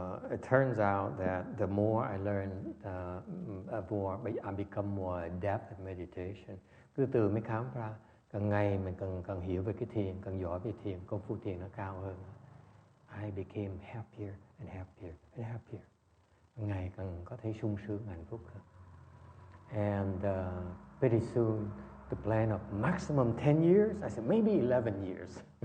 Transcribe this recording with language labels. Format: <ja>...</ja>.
<en>It turns out that the more I learn, more I become more adept at meditation.</en> <vi>Cứ từ mới khám ra, càng ngày mình càng hiểu về cái thiền, càng giỏi về thiền, công phu thiền nó cao hơn.</vi> <en>I became happier and happier and happier.</en> <vi>Ngày càng có thể sung sướng, hạnh phúc hơn.</vi> <en>And pretty soon, the plan of maximum 10 years, I said maybe 11 years.</en>